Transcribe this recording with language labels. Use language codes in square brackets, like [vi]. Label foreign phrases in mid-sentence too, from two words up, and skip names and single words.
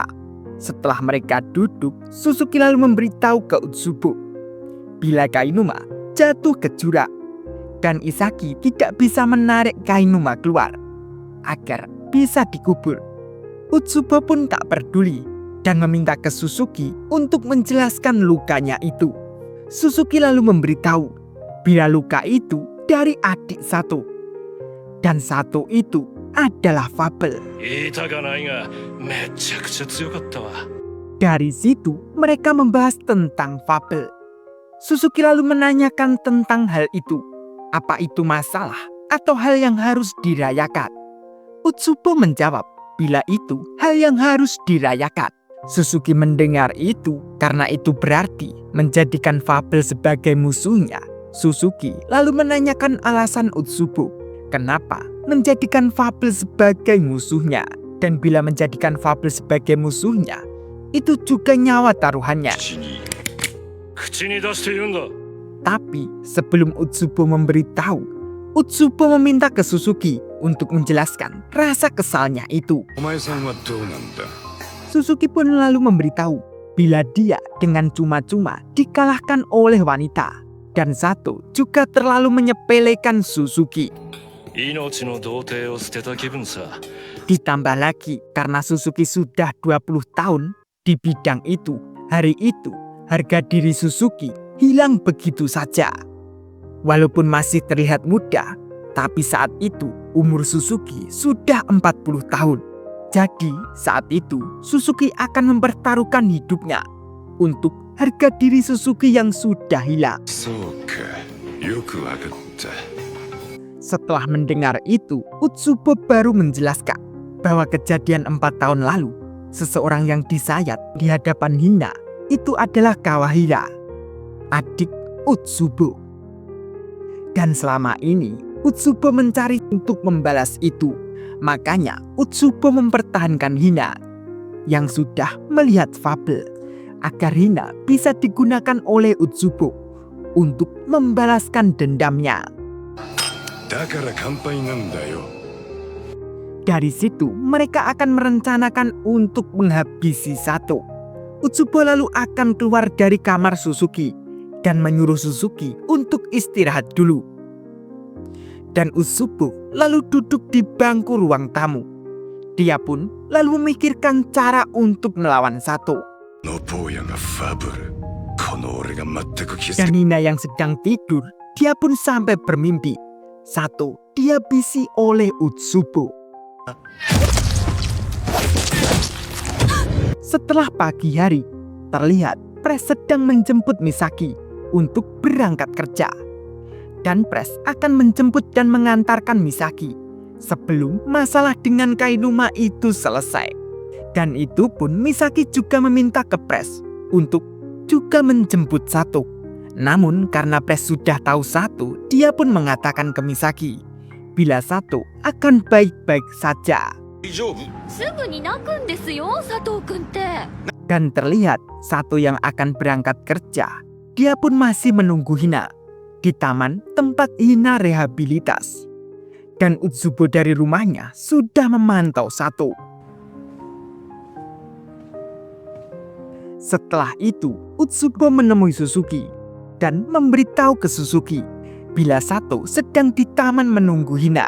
[id] Setelah mereka duduk, Suzuki lalu memberitahu ke Utsubo bila Kainuma jatuh ke jurang dan Isaki tidak bisa menarik Kainuma keluar agar bisa dikubur. Utsubo pun tak peduli dan meminta ke Suzuki untuk menjelaskan lukanya itu. Suzuki lalu memberitahu bila luka itu dari adik Sato, dan Sato itu adalah fabel. [ja] 言いたかないが、めちゃくちゃ強かったわ。 [id] Dari situ mereka membahas tentang fabel. Suzuki lalu menanyakan tentang hal itu. Apa itu masalah atau hal yang harus dirayakan? Utsubo menjawab bila itu hal yang harus dirayakan. Suzuki mendengar itu karena itu berarti menjadikan fabel sebagai musuhnya. Suzuki lalu menanyakan alasan Utsubo kenapa menjadikan fabel sebagai musuhnya. Dan bila menjadikan fabel sebagai musuhnya, itu juga nyawa taruhannya. [ja] 口に出して言うんだ。 [id] Tapi sebelum Utsubo memberitahu, Utsubo meminta ke Suzuki untuk menjelaskan rasa kesalnya itu. [ja] お前さんはどうなんだ？ [id] Suzuki pun lalu memberitahu bila dia dengan cuma-cuma dikalahkan oleh wanita. Dan Sato juga terlalu menyepelekan Suzuki. [ja] 命の童貞を捨てた気分さ。 [id] Ditambah lagi karena Suzuki sudah 20 tahun di bidang itu, hari itu harga diri Suzuki hilang begitu saja. Walaupun masih terlihat muda, Tapi saat itu umur Suzuki sudah 40 tahun. Jadi saat itu Suzuki akan mempertaruhkan hidupnya untuk harga diri Suzuki yang sudah hilang. [ja] そうか、よくわかった。 [id] Setelah mendengar itu, Utsubo baru menjelaskan bahwa kejadian 4 tahun lalu, seseorang yang disayat di hadapan Hina itu adalah Kawahira, adik Utsubo. Dan selama ini, Utsubo mencari untuk membalas itu. Makanya Utsubo mempertahankan Hina yang sudah melihat fabel agar Hina bisa digunakan oleh Utsubo untuk membalaskan dendamnya. [ja] だから乾杯なんだよ。 [id] Dari situ mereka akan merencanakan untuk menghabisi Sato. Utsubo lalu akan keluar dari kamar Suzuki dan menyuruh Suzuki untuk istirahat dulu. Dan Utsubo lalu duduk di bangku ruang tamu. Dia pun lalu memikirkan cara untuk melawan Sato. [ja] の坊やがファブル。この俺が全く気づ [id] Dan Hina yang sedang tidur, dia pun sampai bermimpi Sato dihabisi oleh Utsubo. Setelah pagi hari, terlihat Pres sedang menjemput Misaki untuk berangkat kerja. Dan Pres akan menjemput dan mengantarkan Misaki sebelum masalah dengan Kainuma itu selesai. Dan itu pun Misaki juga meminta ke Pres untuk juga menjemput Sato. Namun karena Pres sudah tahu Sato, dia pun mengatakan ke Misaki bila Sato akan baik-baik saja. [ja] 大丈夫？すぐに泣くんですよ、佐藤くんって。 [id] Dan terlihat Sato yang akan berangkat kerja, dia pun masih menunggu Hina di taman tempat Hina rehabilitas. Dan Utsubo dari rumahnya sudah memantau Sato. Setelah itu, Utsubo menemui Suzuki dan memberitahu ke Suzuki bila Sato sedang di taman menunggu Hina.